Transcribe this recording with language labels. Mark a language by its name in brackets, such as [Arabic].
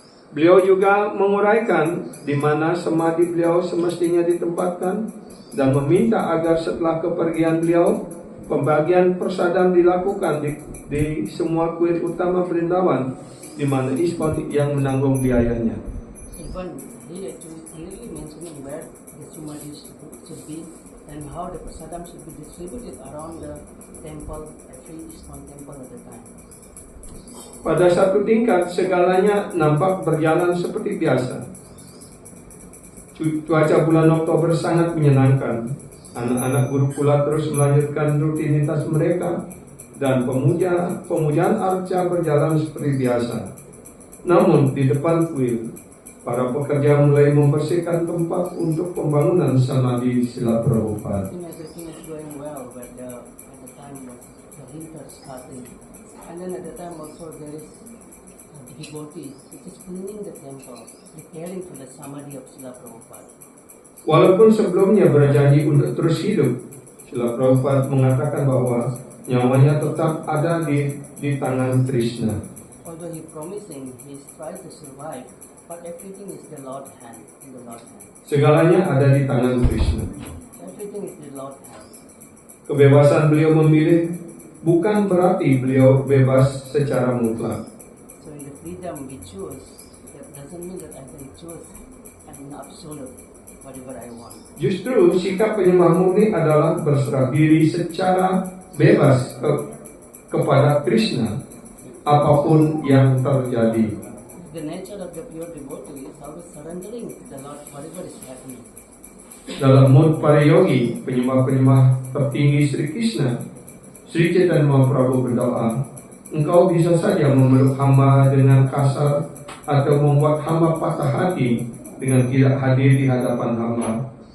[Indonesian] Beliau juga menguraikan di mana samadhi beliau semestinya ditempatkan dan meminta agar setelah kepergian beliau, pembagian prasadam dilakukan di semua kuil utama Vrindavan, di mana ISKCON yang menanggung biayanya. [English] Even he actually clearly mentioning where the samadhi should be and how the prasadam should be distributed around the temple, every ISKCON temple at the time. [Indonesian] Pada satu tingkat, segalanya nampak berjalan seperti biasa. Cuaca bulan Oktober sangat menyenangkan. Anak-anak guru pula terus melanjutkan rutinitas mereka dan pemujaan arca berjalan seperti biasa. Namun di depan kuil, para pekerja mulai membersihkan tempat untuk pembangunan samadhi Srila Prabhupada. [English] Everything is going well, but at the time the winter starting, and then at the time also there is devotees which is cleaning the temple, preparing for the samadhi of Srila Prabhupada. [Indonesian] Walaupun sebelumnya berjanji untuk terus hidup, Srila Prabhupada mengatakan bahwa nyawanya tetap ada di tangan Krishna. [English] Although he promising, he tries to survive, but everything is the Lord's hand, in the Lord's hand. [Indonesian] Segalanya ada di tangan Krishna. [English] Everything is the Lord's hand. [Indonesian] Kebebasan beliau memilih bukan berarti beliau bebas secara mutlak. [English] So in the freedom we choose, that doesn't mean that I can choose an absolute, whatever I want. [Indonesian] Justru sikap penyembah murni adalah berserah diri secara bebas kepada Krishna apapun yang terjadi. [English] The nature of the pure devotee is always surrendering to the Lord, whatever is happening. [Indonesian] Dalam mood para yogi, penyembah-penyembah tertinggi Sri Krishna, Sri Chaitanya Mahaprabhu berdoa, engkau bisa saja memeluk hamba dengan kasar atau membuat hamba patah hati dengan tidak hadir di hadapan hamba.